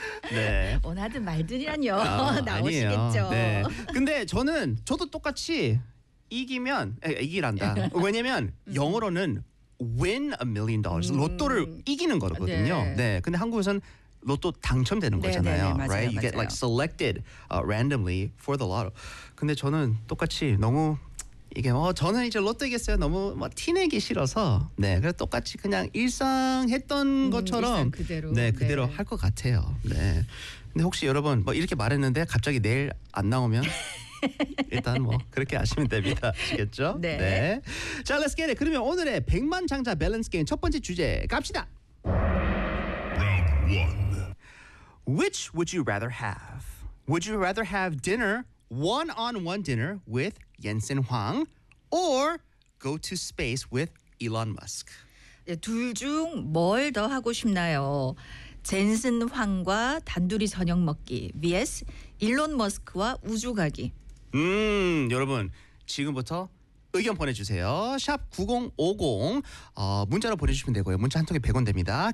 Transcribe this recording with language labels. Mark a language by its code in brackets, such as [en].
[ko] 네. 원하든 말든이란요. 나오시겠죠. 네. 근데 저는 저도 똑같이 이기면 이기란다. 왜냐면 영어로는 [en] win a million dollars. [ko] 로또를 이기는 거거든요. 네. 네. 근데 한국에서는 로또 당첨되는 네네네, 거잖아요. 네네, 맞아요, [en] right? [ko] 맞아요. [en] You get like selected randomly for the lotto. [ko] 근데 저는 똑같이 너무 이게 저는 이제 로또 이겼어요. 너무 티내기 싫어서 네 그래서 똑같이 그냥 일상했던 것처럼 일상 그대로 네 그대로 네. 할 것 같아요. 네. 근데 혹시 여러분 뭐 이렇게 말했는데 갑자기 내일 안 나오면 일단 뭐 그렇게 아시면 됩니다. 아시겠죠? 네. 네. 자, [en] let's get it. [ko] 그러면 오늘의 100만 장자 밸런스 게임 첫 번째 주제 갑시다. [en] Which would you rather have? Would you rather have dinner, one-on-one dinner with Yensin Hwang or go to space with Elon Musk? [ko] 네, 둘 중 뭘 더 하고 싶나요? 젠슨 황과 단둘이 저녁 먹기 vs 일론 머스크와 우주 가기. 여러분, 지금부터 의견 보내주세요. 샵 9050 문자로 보내주시면 되고요. 문자 한 통에 100원 됩니다.